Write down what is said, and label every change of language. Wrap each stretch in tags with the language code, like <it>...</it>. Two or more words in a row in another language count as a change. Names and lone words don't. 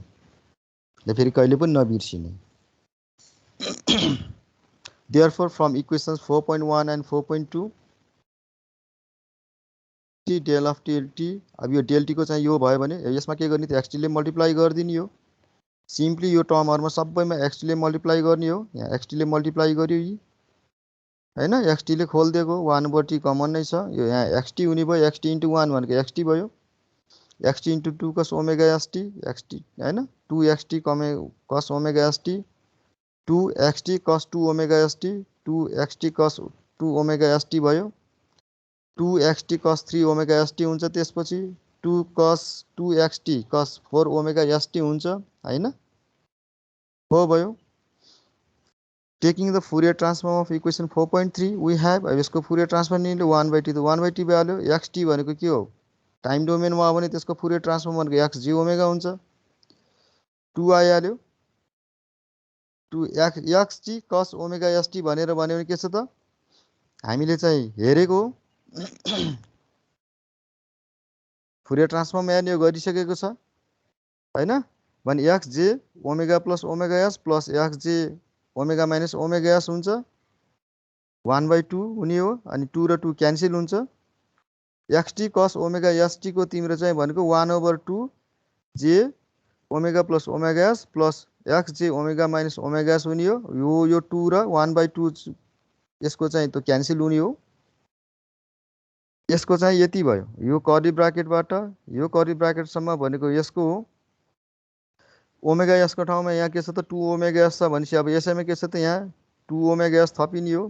<ne>ल फेरि कहिले पनि नबिर्सिने।</ne> <en>therefore from equations 4.1 and 4.2 del of t,</en> <ne>अब यो डेल टीको चाहिँ यो भयो भने यसमा के गर्ने त एक्सटीले मल्टिप्लाई गरिदिने हो। सिम्पली यो टर्महरुमा सबैमा एक्सटीले मल्टिप्लाई गर्ने हो। यहाँ एक्सटीले मल्टिप्लाई गर्यो यी हैन, एक्सटीले खोल्दिएको 1/t कमन नै छ, यो यहाँ एक्सटी हुने भयो,</ne> <en>xt into 1</en> <ne>भनेको एक्सटी भयो,</ne> <en>xt into 2 cos omega st</en> <ne>एक्सटी हैन, 2xt cos ओमेगा st 2xt cos 2 ओमेगा st 2xt cos 2 ओमेगा st भयो, 2xt cos 3 ओमेगा st हुन्छ, त्यसपछि 2 cos 2xt cos 4 ओमेगा st हुन्छ हैन, हो भयो।</ne> <en>taking the Fourier transform of equation 4.3 we have,</en> <ne>अब यसको</ne> <en>Fourier transform</en> <ne>लिनु 1/t त 1/t भ्याल्यु, xt भनेको के हो टाइम डोमेनमा हो भने त्यसको</ne> <en>Fourier transform</en> <ne>भनेको</ne> <en>x j omega</en> <ne>हुन्छ। 2 आइहाल्यो, 2 एक्स जी कस ओमेगा एसटी भनेर भन्यो भने के छ त, हामीले चाहिँ हेरेको</ne> <en>Fourier transform</en> <ne>यहाँ यो गरिसकेको छ हैन, भने</ne> <en>x j omega plus omega s plus x j omega minus omega s</en> <ne>हुन्छ 1/2 हुने हो। अनि 2 र 2 क्यान्सल हुन्छ। एक्सटी कस ओमेगा एसटी को तिम्रो चाहिँ भनेको 1/2</ne> <en>j omega plus omega s plus x j omega minus omega s</en> <ne>हुने हो। यो 2 र 1/2 यसको चाहिँ त्यो क्यान्सल हुने हो। यसको चाहिँ यति भयो, यो कर्ली ब्राकेटबाट यो कर्ली ब्राकेटसम्म भनेको यसको हो। ओमेगा एसको ठाउँमा यहाँ के छ त 2 ओमेगा एस छ भनेपछि अब यसैमा के छ त यहाँ 2 ओमेगा एस थपिने हो।</ne>